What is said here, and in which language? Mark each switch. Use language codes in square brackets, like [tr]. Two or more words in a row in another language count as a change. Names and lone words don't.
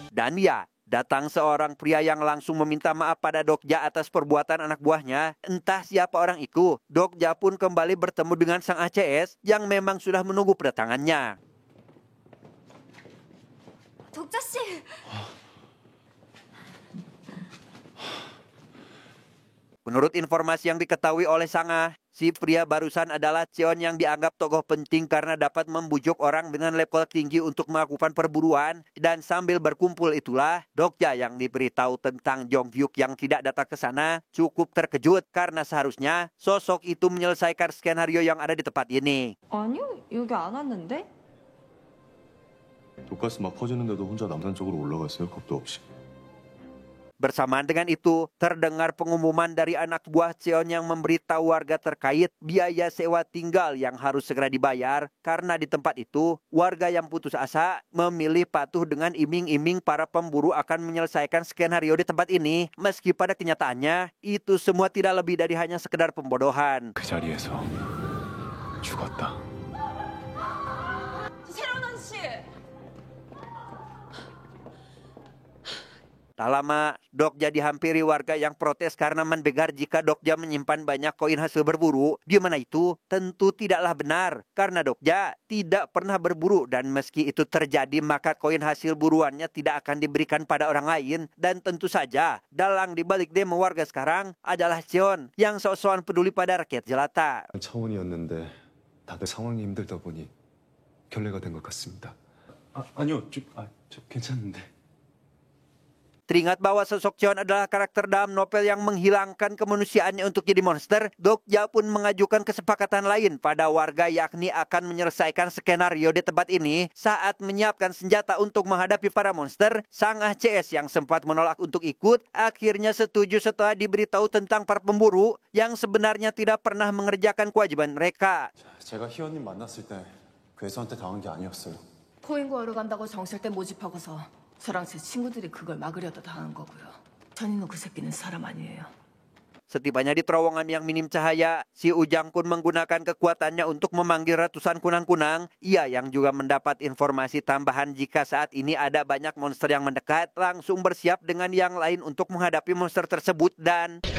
[id] Ania, datang seorang pria yang langsung meminta maaf pada Dokja atas perbuatan anak buahnya. Entah siapa orang itu, Dokja pun kembali bertemu dengan sang ACS yang memang sudah menunggu kedatangannya. [ko] 독자 씨. [id] Menurut informasi yang diketahui oleh Sangah, si pria barusan adalah Cheon yang dianggap tokoh penting karena dapat membujuk orang dengan level tinggi untuk melakukan perburuan. Dan sambil berkumpul itulah, Dokja yang diberitahu tentang Jonghyuk yang tidak datang ke sana cukup terkejut karena seharusnya sosok itu menyelesaikan skenario yang ada di tempat ini. [ko] 아니요, 여기 안 왔는데? 독가스 막 퍼지는데도 혼자 남산 쪽으로 올라갔어요. 겁도 없이. [id] Bersamaan dengan itu, terdengar pengumuman dari anak buah Cheon yang memberitahu warga terkait biaya sewa tinggal yang harus segera dibayar karena di tempat itu, warga yang putus asa memilih patuh dengan iming-iming para pemburu akan menyelesaikan skenario di tempat ini, meski pada kenyataannya itu semua tidak lebih dari hanya sekedar pembodohan. [ko] 그 자리에서 죽었다. 세로난 씨. [id] Tak lama, Dokja dihampiri warga yang protes karena mendengar jika Dokja menyimpan banyak koin hasil berburu, di mana itu tentu tidaklah benar karena Dokja tidak pernah berburu dan meski itu terjadi maka koin hasil buruannya tidak akan diberikan pada orang lain dan tentu saja dalang dibalik demo warga sekarang adalah Cheon yang sok-sokan peduli pada rakyat jelata. [ko] 차원이었는데 다들 상황이 힘들다 보니 결례가 된 것 같습니다. 아니요, 저 괜찮은데. [id] Teringat bahwa sosok Cheon adalah karakter dalam novel yang menghilangkan kemanusiaannya untuk jadi monster, Dokja pun mengajukan kesepakatan lain pada warga yakni akan menyelesaikan skenario di tempat ini saat menyiapkan senjata untuk menghadapi para monster. Sang ACS yang sempat menolak untuk ikut akhirnya setuju setelah diberitahu tentang para pemburu yang sebenarnya tidak pernah mengerjakan kewajiban mereka. [ko] 제가 희원님 만났을 때 괴수한테 당한 게 아니었어요. 코인 구하러 간다고 정찰대 모집하고서 저랑 제 친구들이 그걸 막으려다 당한 거고요. 전인호 그 새끼는 사람 아니에요. [id] Setibanya di terowongan yang minim cahaya, si Ujang pun menggunakan kekuatannya untuk memanggil ratusan kunang-kunang. Ia yang juga mendapat informasi tambahan jika saat ini ada banyak monster yang mendekat, langsung bersiap dengan yang lain untuk menghadapi monster tersebut dan...